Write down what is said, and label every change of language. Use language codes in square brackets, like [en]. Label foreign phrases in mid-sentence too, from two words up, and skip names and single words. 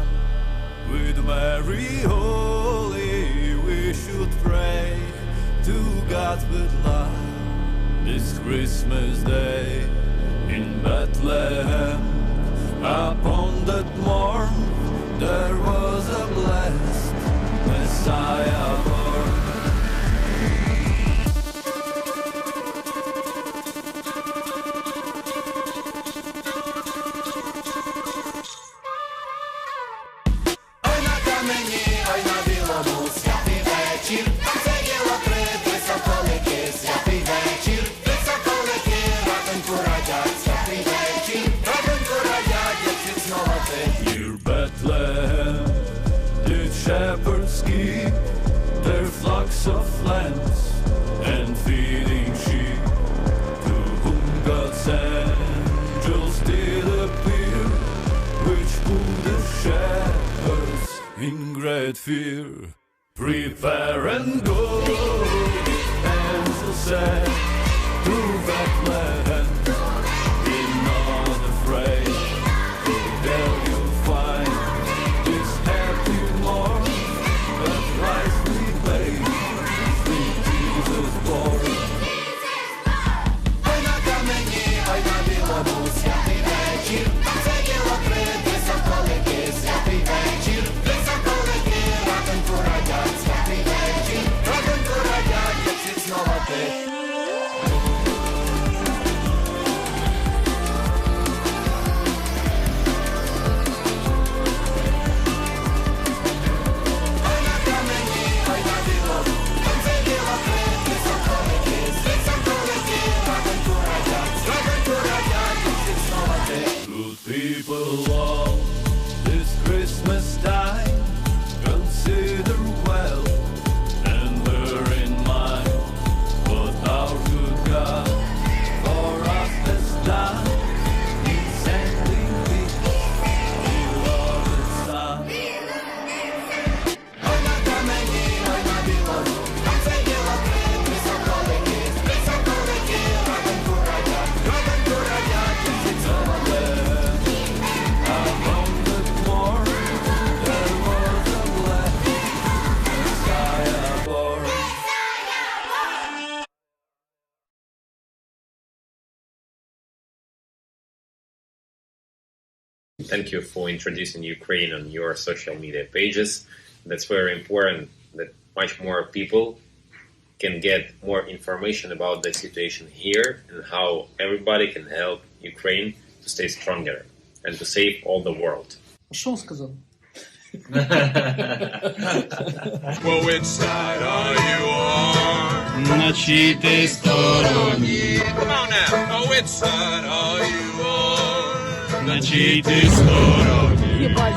[en] With Mary holy we should pray to God with love this Christmas day. In Bethlehem, upon that morn, there was a blessed Messiah born. [uk] Ой на камені, ой на білому, святий вечір, сиділо три соколики, святий вечір, три соколики, ратоньку радять, святий вечір, ратоньку радять, як світ знову ти. [en] Near Bethlehem did shepherds keep their flocks of lambs and feeding sheep, to whom God's angels did appear, which put the shepherds in great fear. Prepare and go, the angel said, to Bethlehem, be not afraid, for there you'll find this happy morn, that Christ we made, sweet Jesus born. [uk] Ой на камені, ой на білому, святий вечір, сиділо три соколики, святий вечір, три соколики, ратоньку радять, святий вечір, ратоньку радять, як світ знову ти. Ой на камені, ой на білому, там сиділо три соколики, ратоньку радять, як світ знову ти. [en] Good people all, this Christmas time, consider well and bear in mind what our good God for us has done in sending His beloved Son. [uk] Ой на камені, ой на білому, там сиділо три соколики, ратоньку радять, як світ знову ти. [en] Upon the morn, there was a blessed Messiah born. Thank you for introducing Ukraine on your social media pages. That's very important that much more people can get more information about the situation here and how everybody can help Ukraine to stay stronger and to save all the world. [uk] Що сказав? [en] Well, which side are you on? [uk] На чиїй ти стороні, [en] Come on now. Oh, which side are you on? [uk] на чиїй ти стороні.